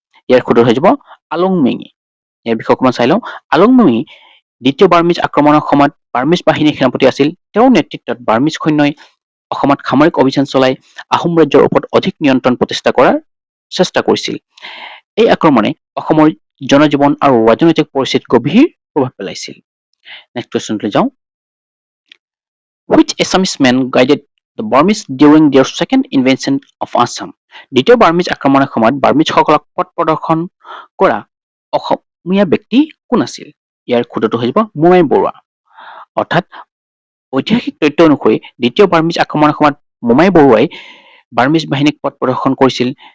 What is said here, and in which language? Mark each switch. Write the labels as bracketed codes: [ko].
[as] ইয়াৰ শুদ্ধ হৈ যাব আলুংমেঙি। ইয়াৰ বিষয়ে অকণমান চাই লওঁ। আলুংমেঙি দ্বিতীয় বাৰ্মিজ আক্ৰমণৰ সময়ত বাৰ্মিজ বাহিনীৰ সেনাপতি আছিল। তেওঁৰ নেতৃত্বত বাৰ্মিজ সৈন্যই অসমত সামৰিক অভিযান চলাই আহোম ৰাজ্যৰ ওপৰত অধিক নিয়ন্ত্ৰণ প্ৰতিষ্ঠা কৰাৰ চেষ্টা কৰিছিল। এই আক্ৰমণে অসমৰ জনজীৱন আৰু ৰাজনৈতিক পৰিস্থিতিত গভীৰ প্ৰভাৱ পেলাইছিল। নেক্সট কুৱেশ্যনলৈ যাওঁ। [en] Which Assamese men guided the Burmese during their second invasion of Assam? [as] দ্বিতীয় বাৰ্মিজ আক্ৰমণৰ সময়ত বাৰ্মিজসকলক পথ প্ৰদৰ্শন কৰা অসমীয়া ব্যক্তি কোন আছিল? ইয়াৰ শুদ্ধটো হৈ যাব মোমাই বৰুৱা। অৰ্থাৎ ঐতিহাসিক তথ্য অনুসৰি দ্বিতীয় বাৰ্মিজ আক্ৰমণৰ সময়ত মোমাই বৰুৱাই বাৰ্মিজ বাহিনীক পথ প্ৰদৰ্শন কৰিছিল।